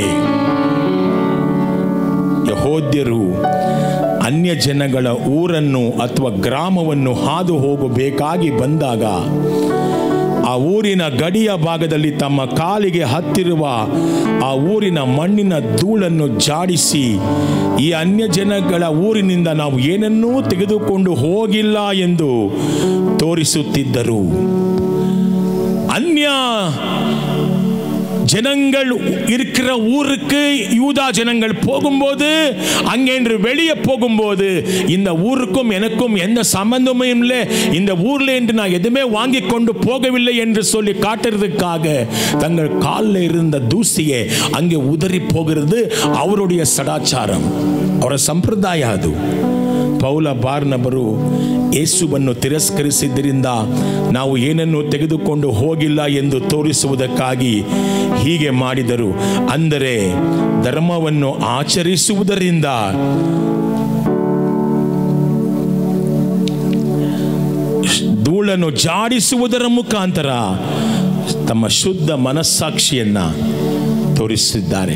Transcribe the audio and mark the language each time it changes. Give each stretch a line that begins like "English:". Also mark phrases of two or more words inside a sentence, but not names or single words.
Kannada: ಯಹೂದ್ಯರು ಅನ್ಯ ಜನಗಳ ಊರನ್ನು ಅಥವಾ ಗ್ರಾಮವನ್ನು ಹಾದು ಹೋಗಬೇಕಾಗಿ ಬಂದಾಗ ಆ ಊರಿನ ಗಡಿಯ ಭಾಗದಲ್ಲಿ ತಮ್ಮ ಕಾಲಿಗೆ ಹತ್ತಿರುವ ಆ ಊರಿನ ಮಣ್ಣಿನ ಧೂಳನ್ನು ಜಾಡಿಸಿ ಈ ಅನ್ಯ ಜನಗಳ ಊರಿನಿಂದ ನಾವು ಏನನ್ನೂ ತೆಗೆದುಕೊಂಡು ಹೋಗಿಲ್ಲ ಎಂದು ತೋರಿಸುತ್ತಿದ್ದರು.
Tamil: அந்நிய ஜனங்கள் இருக்கிற ஊருக்கு யூதா ஜனங்கள் போகும்போது அங்கேன்று வெளியே போகும்போது இந்த ஊருக்கும் எனக்கும் எந்த சம்பந்தமும் இல்லை, இந்த ஊர்ல என்று நான் எதுவுமே வாங்கி கொண்டு போகவில்லை என்று சொல்லி காட்டுறதுக்காக தங்கள் காலில் இருந்த தூசியை அங்கே உதறி போகிறது அவருடைய சடாச்சாரம்,
Kannada: ಅವರ ಸಂಪ್ರದಾಯ ಅದು. ಪೌಲ ಬಾರ್ನಬರು ಯೇಸುವನ್ನು ತಿರಸ್ಕರಿಸಿದ್ದರಿಂದ ನಾವು ಏನನ್ನು ತೆಗೆದುಕೊಂಡು ಹೋಗಿಲ್ಲ ಎಂದು ತೋರಿಸುವುದಕ್ಕಾಗಿ ಹೀಗೆ ಮಾಡಿದರು. ಅಂದರೆ ಧರ್ಮವನ್ನು ಆಚರಿಸುವುದರಿಂದ ಧೂಳನ್ನು ಜಾಡಿಸುವುದರ ಮುಖಾಂತರ ತಮ್ಮ ಶುದ್ಧ ಮನಸ್ಸಾಕ್ಷಿಯನ್ನ ತೋರಿಸಿದ್ದಾರೆ.